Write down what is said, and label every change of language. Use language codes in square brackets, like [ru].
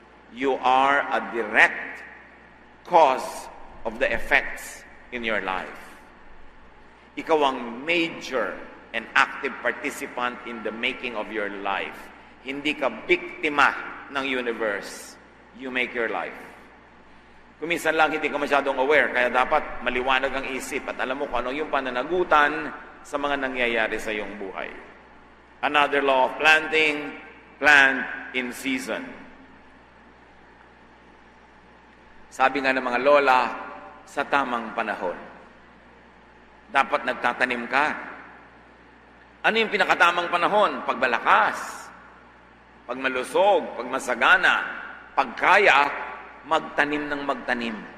[en] You are a direct cause of the effects in your life. [tl] Ikaw ang [en] major and active participant in the making of your life. [tl] Hindi ka biktima ng universe. [en] You make your life. [tl] Kuminsan lang hindi ka masyadong aware, kaya dapat maliwanag ang isip at alam mo kung ano yung pananagutan sa mga nangyayari sa iyong buhay. [en] Another law of planting, plant in season. [tl] Sabi nga ng mga lola, sa tamang panahon. Dapat nagtatanim ka. Ano yung pinakatamang panahon? Pag malakas, pag malusog, pag masagana, pag kaya, magtanim ng magtanim.